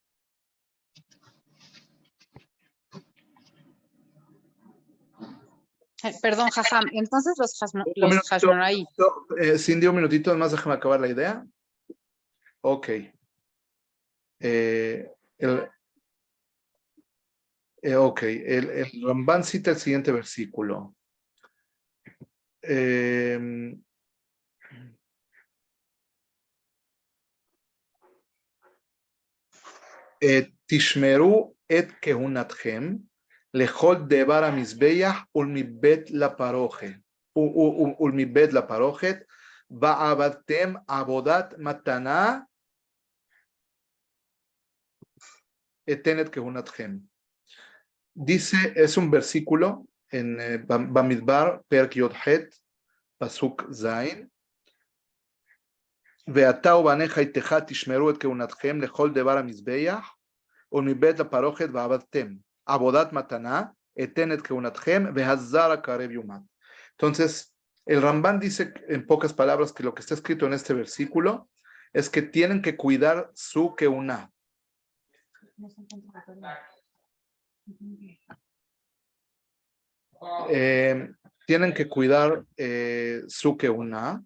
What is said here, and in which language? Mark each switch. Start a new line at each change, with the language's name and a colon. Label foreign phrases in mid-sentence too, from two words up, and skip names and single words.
Spanish: Perdón, Jajam, entonces los Hashmonaí. Cindy, un minutito, además déjame acabar la idea. Ok. El Ramban cita el siguiente versículo.
Hebrew: תשמרו את כהונתכם לכל דבר המזבח ולמבית לפרכת ועבדתם עבודת מתנה אתן את כהונתכם.
Spanish: Dice, es un versículo en Bamidbar,
Hebrew: פרק י״ח, פסוק ז. ואתה ובניך איתך תשמרו את כהונתכם לכל דבר המזבח ומבית הפרוכת ועבדתם עבודת מתנה אתן את כהונתכם והזר הקרב יומת.
Spanish: Entonces, el Rambán dice en pocas palabras que lo que está escrito en este versículo es que tienen que cuidar su keuná. Tienen que cuidar su keuná.